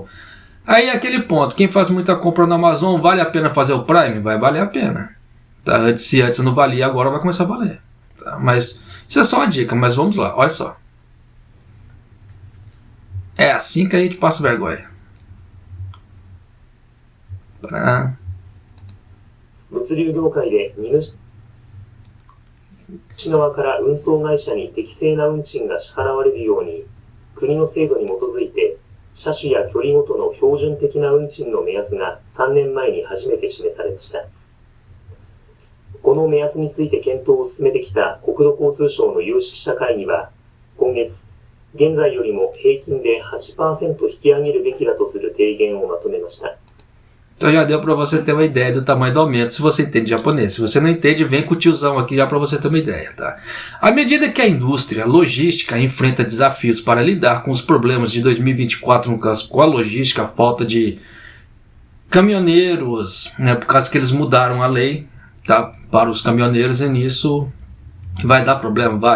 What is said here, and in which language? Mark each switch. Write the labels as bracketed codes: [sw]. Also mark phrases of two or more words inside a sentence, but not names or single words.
[pt] Aí aquele ponto, quem faz muita compra na Amazon, vale a pena fazer o Prime? Vai valer a pena, tá? Se antes não valia, agora vai começar a valer, tá? Mas isso é só uma dica, mas vamos lá, olha só. É assim que a gente passa vergonha. [ja] 物流業界で荷主側から運送会社に適正な運賃が支払われるように、国の制度に基づいて、車種や距離ごとの標準的な運賃の目安が3年前に初めて示されました。この目安について検討を進めてきた国土交通省の有識者会議は、今月、現在よりも平均で 8% 引き上げるべきだとする提言をまとめました。 [pt] Então já deu para você ter uma ideia do tamanho do aumento, se você entende japonês. Se você não entende, vem com o tiozão aqui já para você ter uma ideia, tá? À medida que a indústria logística enfrenta desafios para lidar com os problemas de 2024, no caso com a logística, a falta de caminhoneiros, né, por causa que eles mudaram a lei, tá, para os caminhoneiros, e nisso vai dar problema, vai.